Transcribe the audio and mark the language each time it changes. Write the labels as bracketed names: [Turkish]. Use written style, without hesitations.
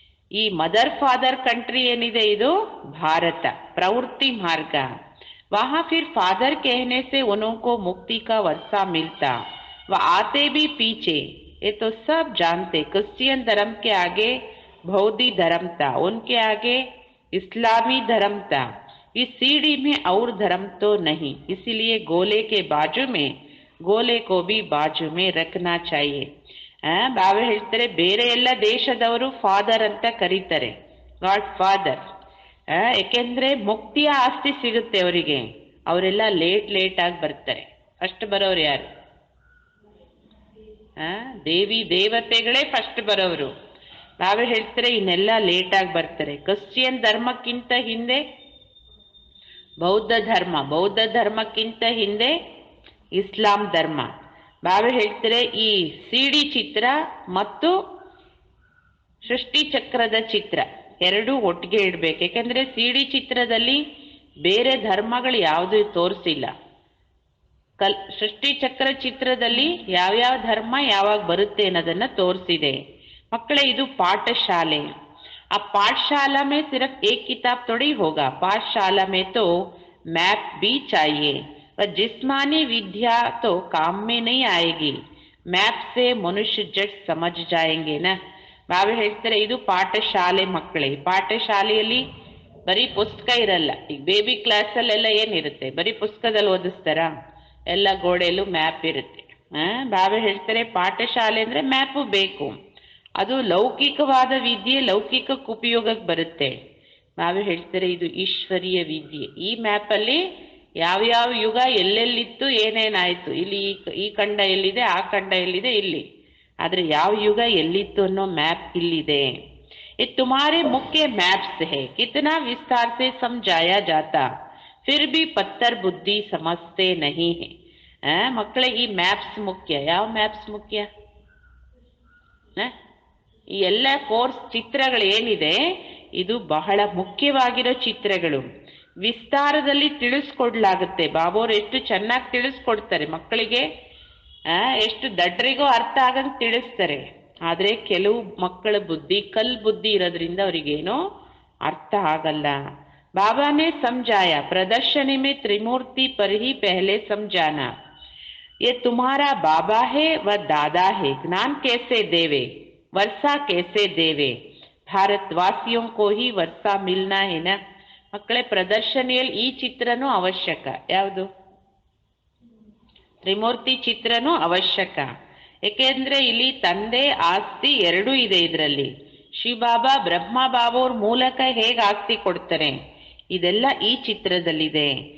[Kannada] ಈ mother father country ಏನಿದೆ ಇದು ಭಾರತ, ಪ್ರವೃತ್ತಿ ಮಾರ್ಗ. [Hindi] वहाँ फिर फादर कहने से उनको मुक्ति का वर्षा मिलता, वह आते भी पीछे. ये तो सब जानते, क्रिश्चियन धर्म के आगे बौद्धी धर्म था, उनके आगे इस्लामी धर्म था. इस सीढ़ी में और धर्म तो नहीं, इसीलिए गोले के बाजू में गोले को भी बाजू में रखना चाहिए. [Kannada] ಬಾಬಾ ಹೇಳ್ತಾರೆ, ಬೇರೆ ಎಲ್ಲ ದೇಶದವರು ಫಾದರ್ ಅಂತ ಕರೀತಾರೆ, ಗಾಡ್ ಫಾದರ್. ಯಾಕೆಂದ್ರೆ ಮುಕ್ತಿಯ ಆಸ್ತಿ ಸಿಗುತ್ತೆ ಅವರಿಗೆ. ಅವರೆಲ್ಲ ಲೇಟ್ ಆಗಿ ಬರ್ತಾರೆ. ಫಸ್ಟ್ ಬರೋರು ಯಾರು? ದೇವಿ ದೇವತೆಗಳೇ ಫಸ್ಟ್ ಬರೋರು. ಬಾಬಾ ಹೇಳ್ತಾರೆ, ಇನ್ನೆಲ್ಲ ಲೇಟ್ ಆಗಿ ಬರ್ತಾರೆ. ಕ್ರಿಶ್ಚಿಯನ್ ಧರ್ಮಕ್ಕಿಂತ ಹಿಂದೆ ಬೌದ್ಧ ಧರ್ಮಕ್ಕಿಂತ ಹಿಂದೆ ಇಸ್ಲಾಂ ಧರ್ಮ. ಬಾಬಾ ಹೇಳ್ತಾರೆ, ಈ ಸಿಡಿ ಚಿತ್ರ ಮತ್ತು ಸೃಷ್ಟಿ ಚಕ್ರದ ಚಿತ್ರ ಎರಡೂ ಒಟ್ಟಿಗೆ ಇಡ್ಬೇಕು. ಯಾಕಂದ್ರೆ ಸಿಡಿ ಚಿತ್ರದಲ್ಲಿ ಬೇರೆ ಧರ್ಮಗಳು ಯಾವುದು ತೋರಿಸಿಲ್ಲ. ಸೃಷ್ಟಿ ಚಕ್ರ ಚಿತ್ರದಲ್ಲಿ ಯಾವ್ಯಾವ ಧರ್ಮ ಯಾವಾಗ ಬರುತ್ತೆ ಅನ್ನೋದನ್ನ ತೋರಿಸಿದೆ. ಮಕ್ಕಳೇ, ಇದು ಪಾಠಶಾಲೆ. [Hindi] ಆ पाठशाला में सिर्फ एक किताब थोड़ी होगा, पाठशाला में तो मैप भी चाहिए. वह जिस्मानी विद्या तो काम में नहीं आएगी, मैप से मनुष्य जट समझ जाएंगे ना. [Kannada] ಬಾಬಾ ಹೇಳ್ತಾರೆ, ಇದು ಪಾಠಶಾಲೆ ಮಕ್ಕಳೇ. ಪಾಠಶಾಲೆಯಲ್ಲಿ ಬರೀ ಪುಸ್ತಕ ಇರಲ್ಲ. ಈಗ ಬೇಬಿ ಕ್ಲಾಸಲ್ಲೆಲ್ಲ ಏನಿರುತ್ತೆ, ಬರೀ ಪುಸ್ತಕದಲ್ಲಿ ಓದಿಸ್ತಾರ? ಎಲ್ಲ ಗೋಡೆಯಲ್ಲೂ ಮ್ಯಾಪ್ ಇರುತ್ತೆ. ಬಾಬಾ ಹೇಳ್ತಾರೆ, ಪಾಠಶಾಲೆ ಅಂದ್ರೆ ಮ್ಯಾಪು ಬೇಕು. ಅದು ಲೌಕಿಕವಾದ ವಿದ್ಯೆ, ಲೌಕಿಕಕ್ಕೆ ಉಪಯೋಗಕ್ಕೆ ಬರುತ್ತೆ. ಬಾಬಾ ಹೇಳ್ತಾರೆ, ಇದು ಈಶ್ವರೀಯ ವಿದ್ಯೆ. ಈ ಮ್ಯಾಪಲ್ಲಿ ಯಾವ್ಯಾವ ಯುಗ ಎಲ್ಲೆಲ್ಲಿತ್ತು, ಏನೇನಾಯ್ತು, ಇಲ್ಲಿ ಈ ಖಂಡ ಎಲ್ಲಿದೆ, ಆ ಖಂಡ ಎಲ್ಲಿದೆ, ಇಲ್ಲಿ. ಆದ್ರೆ ಯಾವ ಯುಗ ಎಲ್ಲಿತ್ತು ಅನ್ನೋ ಮ್ಯಾಪ್ ಇಲ್ಲಿದೆ. [Hindi] ये तुम्हारे मुख्य मैप्स है, कितना विस्तार से समझाया जाता, फिर भी पत्थर बुद्धि समझते नहीं है. [Kannada] ಮಕ್ಕಳೇ, ಈ ಮ್ಯಾಪ್ಸ್ ಮುಖ್ಯ. ಯಾವ ಮ್ಯಾಪ್ಸ್ ಮುಖ್ಯ? ಈ ಎಲ್ಲ ಕೋರ್ಸ್ ಚಿತ್ರಗಳು ಏನಿದೆ, ಇದು ಬಹಳ ಮುಖ್ಯವಾಗಿರೋ ಚಿತ್ರಗಳು. ವಿಸ್ತಾರದಲ್ಲಿ ತಿಳಿಸ್ಕೊಡ್ಲಾಗುತ್ತೆ. ಬಾಬೋರು ಎಷ್ಟು ಚೆನ್ನಾಗಿ ತಿಳಿಸ್ಕೊಡ್ತಾರೆ ಮಕ್ಕಳಿಗೆ. ಎಷ್ಟು ದಡ್ರಿಗೂ ಅರ್ಥ ಆಗಂಗೆ ತಿಳಿಸ್ತಾರೆ. ಆದ್ರೆ ಕೆಲವು ಮಕ್ಕಳ ಬುದ್ಧಿ ಬುದ್ಧಿ ಇರೋದ್ರಿಂದ ಅವ್ರಿಗೇನೋ ಅರ್ಥ ಆಗಲ್ಲ. [Hindi] ಬಾಬಾನೇ ಸಮझाया, प्रदर्शनी में त्रिमूर्ति पर ही पहले समझाना. ये तुम्हारा बाबा है व दादा है, ज्ञान कैसे देवे, वर्षा कैसे देवे, भारतवासियों को ही वर्षा मिलना है ना. [Kannada] ಮಕ್ಕಳೇ, ಪ್ರದರ್ಶನಿಯಲ್ಲಿ ಈ ಚಿತ್ರನೂ ಅವಶ್ಯಕ. ಯಾವುದು? ತ್ರಿಮೂರ್ತಿ ಚಿತ್ರನೂ ಅವಶ್ಯಕ. ಏಕೆಂದ್ರೆ ಇಲ್ಲಿ ತಂದೆ ಆಸ್ತಿ ಎರಡೂ ಇದೆ. ಇದರಲ್ಲಿ ಶಿವಬಾಬಾ ಬ್ರಹ್ಮ ಬಾಬೋರ್ ಮೂಲಕ ಹೇಗೆ ಆಸ್ತಿ ಕೊಡ್ತಾರೆ, ಇದೆಲ್ಲ ಈ ಚಿತ್ರದಲ್ಲಿದೆ.